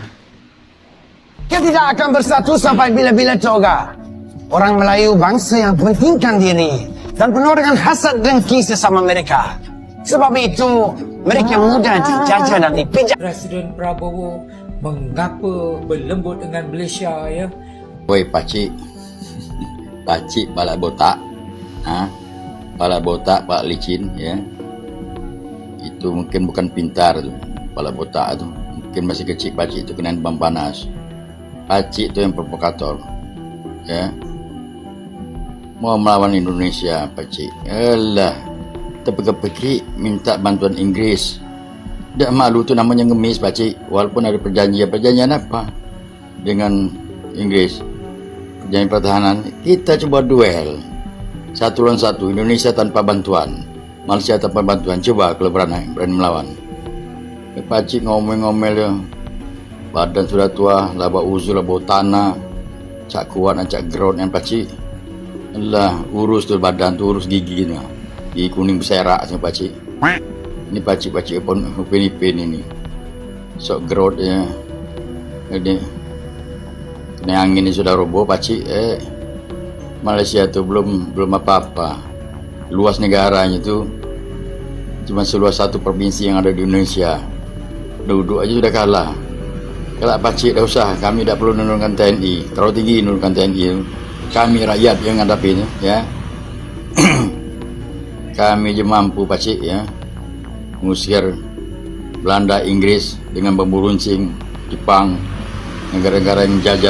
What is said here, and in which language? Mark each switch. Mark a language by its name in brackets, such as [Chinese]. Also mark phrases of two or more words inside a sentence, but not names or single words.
[Malay] Kita tidak akan bersatu sampai bila-bila juga. Orang Melayu bangsa yang mementingkan diri dan penuh dengan hasad dengki sesama mereka. Sebab itu, mereka mudah dijajah dan dipijak. [Indonesian] Presiden Prabowo mengapa berlembut dengan Malaysia ya? Woi pakcik, pakcik balak botak, balak botak, balak licin ya. Itu mungkin bukan pintar tu, balak botak tu. Mungkin masih kecil pakcik itu kena demam panas. Pakcik tu yang provokator, ya. Mau melawan Indonesia pakcik. Alah, terpikir-pikir minta bantuan Inggris. Dak malu tu namanya ngemis pakcik. Walaupun ada perjanjian apa dengan Inggris, perjanjian pertahanan, kita coba duel satu lawan satu, Indonesia tanpa bantuan, Malaysia tanpa bantuan. Coba kalau berani melawan. Pakcik ngomel-ngomel dia, badan sudah tua, laba uzur, laba tanah, cak kuat dan cak ground yang pakcik. Alah, urus tu badan tu, urus gigi ni, gigi kuning berserak sama pakcik. Ini pakcik pun upin-ipin ini, sok ground ya. Jadi kena angin ini sudah roboh pakcik. Malaysia tu belum apa-apa. Luas negaranya tu cuma seluas satu provinsi yang ada di Indonesia. Duduk aja sudah kalah. Kalau pakcik dah usah, kami tak perlu menurunkan TNI. Terlalu tinggi menurunkan TNI. Kami rakyat yang hadapinya ya. Kami je mampu pakcik ya, mengusir Belanda, Inggris dengan bambu runcing, Jepang, negara-negara yang jajah.